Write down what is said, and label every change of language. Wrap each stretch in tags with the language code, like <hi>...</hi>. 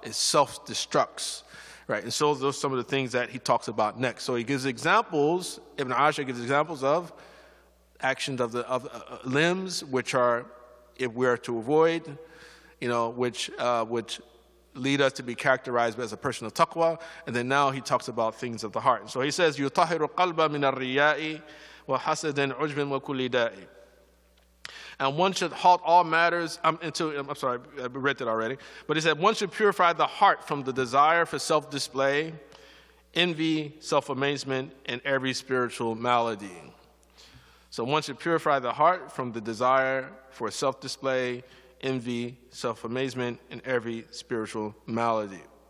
<en>It self-destructs, right? And so those are some of the things that he talks about next. So he gives examples. Ibn Ashur gives examples of actions of the limbs, which are, if we are to avoid, which lead us to be characterized as a person of taqwa. And then now he talks about things of the heart.</en> <ar>So he says, يُطَهِرُ قَلْبَ مِنَ الرِّيَاءِ وَحَسَدٍ عُجْبٍ وَكُلِّ دَاءٍ.</ar> <en>And one should halt all matters. I'm sorry, I read that already. But he said, one should purify the heart from the desire for self-display, envy, self-amazement, and every spiritual malady. So one should purify the heart from the desire for self-display, envy, self-amazement, and every spiritual malady.</en>